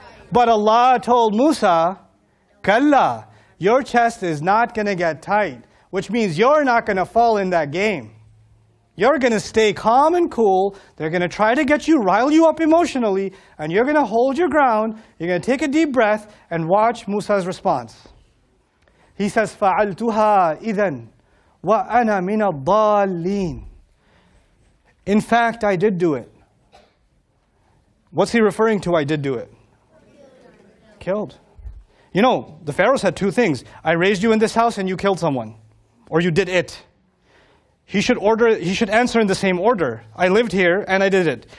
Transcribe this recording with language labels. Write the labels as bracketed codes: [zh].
[en] But Allah told Musa, Kalla, your chest is not going to get tight, which means you're not going to fall in that game. You're going to stay calm and cool. They're going to try to get you, rile you up emotionally, and you're going to hold your ground. You're going to take a deep breath and watch Musa's response. He says, [ar] فَعَلْتُهَا إِذًا وَأَنَا مِنَ الضَّالِّينَ. [en] In fact, I did do it. What's he referring to, I did do it? Killed. You know, the Pharaoh said 2 things. I raised you in this house and you killed someone. Or you did it. He should answer in the same order. I lived here and I did it.